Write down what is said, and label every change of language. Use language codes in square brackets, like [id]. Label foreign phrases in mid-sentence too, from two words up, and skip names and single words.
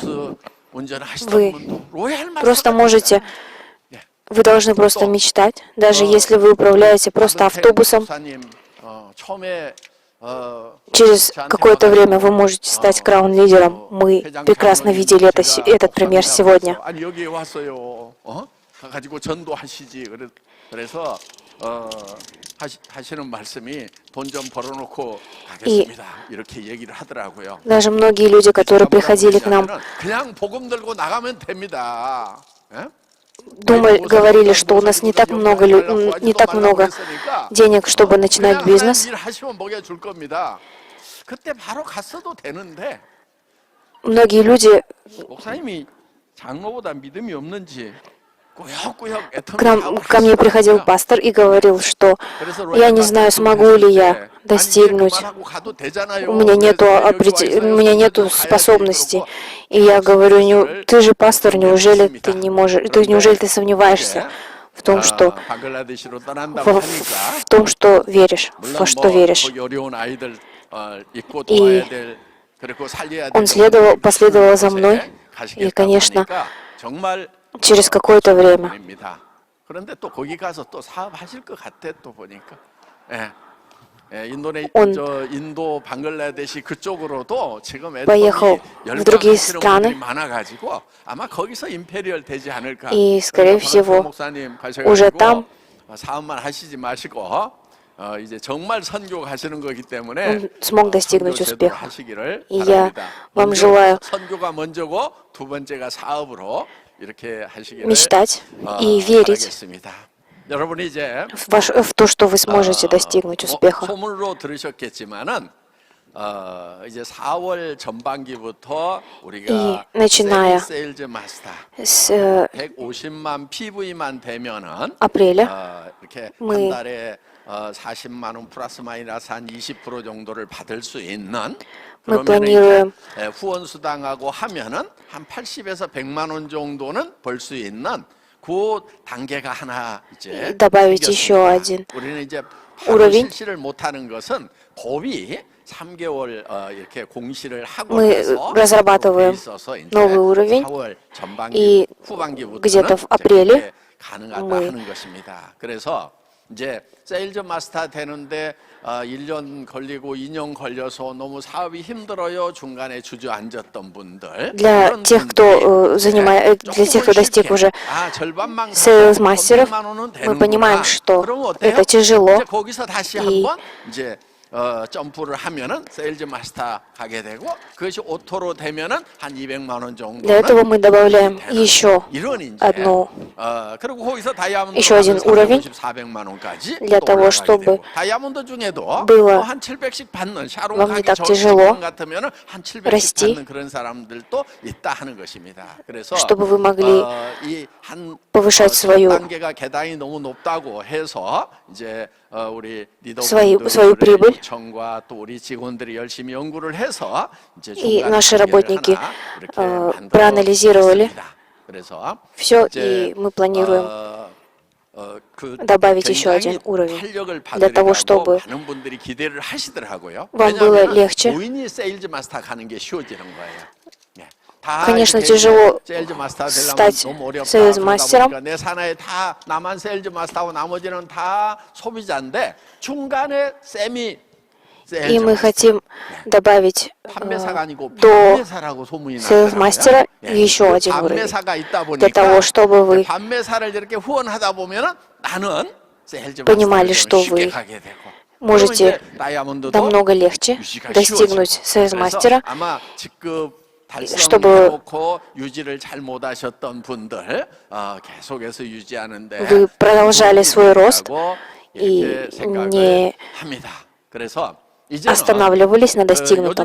[ru] Вы просто можете, вы должны просто мечтать, даже если вы управляете просто автобусом. Через какое-то время вы можете стать краун-лидером. Мы прекрасно видели этот пример сегодня. [ko] 아니 여기 왔어요. 가지고 전도하시지. 그래서 하시는 말씀이 돈 좀 벌어놓고 가겠습니다. 이렇게 얘기를 하더라고요. [ru] Даже многие люди, которые приходили к нам, [ko] 그냥 복음 들고 나가면 됩니다. [ru] говорили, что у нас не так много денег, чтобы начинать бизнес. [ko] 그때 바로 갔어도 되는데 [ru] Многие люди [ko] 목사님이 장로보다 믿음이 없는지 [ru] ко мне приходил пастор и говорил, что я не знаю, смогу ли я достигнуть, у меня нету способностей. И я говорю, ты же пастор, неужели ты не можешь, неужели ты сомневаешься в том, что веришь, во что веришь? И он последовал за мной, и, конечно, через какое-то время [ko] 그런데 또 거기 가서 또 사업하실 것 같아 또 보니까. 인도 방글라데시 그쪽으로도 지금 [ru] поехал в другие страны, [ko] 많아가지고 아마 거기서 임페리얼 되지 않을까. [ru] и, скорее всего, уже там [ko] 사업만 하시지 마시고 이제 정말 선교 가시는 거기 때문에 [ru] он смог достигнуть успеха. [ko] 하시기를 [ru] И я [ko] 바랍니다. [ru] вам желаю [ko] 선교가 먼저고 두 번째가 사업으로 이렇게 하시기를 [ru] мечтать и верить [ko] 바라겠습니다. 여러분이 이제 [ru] в то, что вы сможете достигнуть успеха. [ko] 소문으로 들으셨겠지만은 이제 4월 전반기부터 우리가 [ru] начиная [en] sales master [ru] с [ko] 150만 PV만 되면은 [ru] апреля [ko] 이렇게 한 [ru] мы [ko] 달에 40만 원 플러스 마이너스 한 20% 정도를 받을 수 있는 [ru] мы [ko] 그러면 [ru] планируем [ko] 후원 수당하고 하면은 한 80에서 100만 원 정도는 벌 수 있는 그 단계가 하나 이제 [ru] добавить [ko] 생겼습니다. [ru] еще один [ko] 우리는 이제 바로 우러빈? 실시를 못하는 것은 법이 3개월 이렇게 공시를 하고 [ru] Мы [ko] 해서 [ru] разрабатываем [ko] 있어서 이제 [ru] новый уровень, [ko] 4월 전반기 [ru] и [ko] 후반기부터는 [ru] где-то в апреле [ko] 가능하다 [ru] мы [ko] 하는 것입니다. 그래서 이제 [en] sales master [ko] 되는데 1년 걸리고 2년 걸려서 너무 사업이 힘들어요. 중간에 주저앉았던 분들. [ru] для [ko] 그런 [ru] тех, [ko] 분들이 [ru] кто для тех, кто достиг уже [ko] 절반만 [ru] sales мастеров, [ko] 300만 원은 [ru] мы понимаем, [ko] 되는구나. [ru] что [ko] 그러면 어때요? [ru] это тяжело. [ko] 이제 거기서 다시 이- 한번 이제 점프를 하면은 [en] sales master [ko] 가게 되고 그것이 오토로 되면은 한 200만 원 정도. [ru] Для этого мы добавляем еще [ko] 이런 이제 [ru] одну [ko] 그리고 거기서 다이아몬드 [ru] еще один уровень [ko] 400만 원까지 [ru] для того, чтобы [ko] 다이아몬드 중에도 [ru] было [ko] 한 700씩 받는 샤론 [ru] вам не [ko] 가기 [ru] так [ko] 전 [ru] тяжело [ko] 직전 같으면은 한 700씩 [ru] расти, [ko] 받는 그런 사람들도 있다 하는 것입니다. 그래서 [ru] чтобы вы могли [ko] 이한 [ru] повышать свою [ko] 단계가 계단이 너무 높다고 해서 이제 우리 [ru] свою [ko] 리더분들의 [ru] прибыль. [ko] 요청과 또 우리 직원들이 열심히 연구를 해서 이제 [ru] И [ko] 중간 [ru] наши [ko] 단계를 [ru] работники [ko] 하나 이렇게 만들어 [ru] проанализировали [ko] 냈습니다. 그래서 [ru] все, [ko] 이제 [ru] и мы планируем [ko] 그 [ru] добавить еще [ko] 굉장히 [ru] один уровень [ko] 탄력을 [ru] для того, [ko] 받으려고 [ru] чтобы [ko] 많은 분들이 기대를 하시더라고요. [ru] вам было [ko] 왜냐하면 [ru] легче. [ko] 본인이 [en] sales master [ko] 가는 게 쉬워지는 거예요. 네. 다 [ru] Конечно, [ko] 이렇게 [ru] tяжело [en] sales master [ko] 되려면 [ru] стать [ko] 너무 어렵다. [ru] sales [ko] 그러다 [ru] мастером. [ko] 보니까 내 산하에 다 나만 [en] sales master하고 [ko] 나머지는 다 소비자인데 중간에 [en] semi sales [ru] И мы [ko] 마스터. [ru] хотим добавить [ko] 판매사가 아니고 [ru] до [ko] 판매사라고 소문이 [ru] sales [ko] 났더라고요. [ru] мастера [ko] 예. [ru] еще один уровень. [ko] 판매사가 있다 [ru] Для [ko] 보니까 [ru] того, чтобы вы [ko] 판매사를 이렇게 후원하다 보면은 나는 세일즈 [ru] понимали, [ko] 마스터를 [ru] что [ko] 쉽게 [ru] вы [ko] 가게 되고 [ru] можете [ko] 그러면 이제 다이아몬드도 [ru] намного легче [ko] 유지가 [ru] достигнуть [ko] 쉬워지고. [ru] sales [ko] 그래서 [ru] мастера, [ko] 아마 직급 [ru] чтобы [ko] 달성해놓고 유지를 잘 못하셨던 분들 계속해서 유지하는데 [ru] вы продолжали свой рост и [ko] 이렇게 생각을 [ru] не [ko] 합니다. 그래서 이제는 [ru] останавливались на достигнутом.